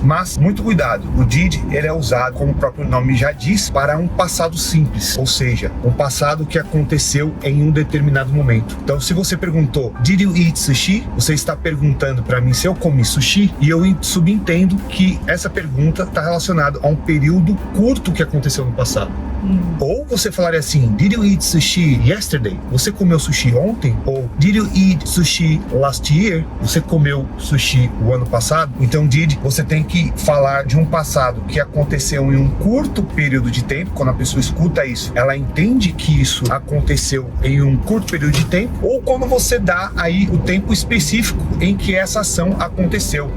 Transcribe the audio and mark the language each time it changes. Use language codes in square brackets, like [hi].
[pt] Mas, muito cuidado, o did, ele é usado, como o próprio nome já diz, para um passado simples, ou seja, um passado que aconteceu em um determinado momento. Então, se você perguntou, [en] did you eat sushi? [pt] Você está perguntando para mim se eu comi sushi, e eu subentendo que essa pergunta está relacionada a um período curto que aconteceu no passado. Ou você falaria assim, [en] did you eat sushi yesterday? [pt] Você comeu sushi ontem? [en] Ou did you eat sushi last year? [pt] Você comeu sushi o ano passado? Então, did, você tem que falar de um passado que aconteceu em um curto período de tempo. Quando a pessoa escuta isso, ela entende que isso aconteceu em um curto período de tempo. Ou quando você dá aí o tempo específico em que essa ação aconteceu.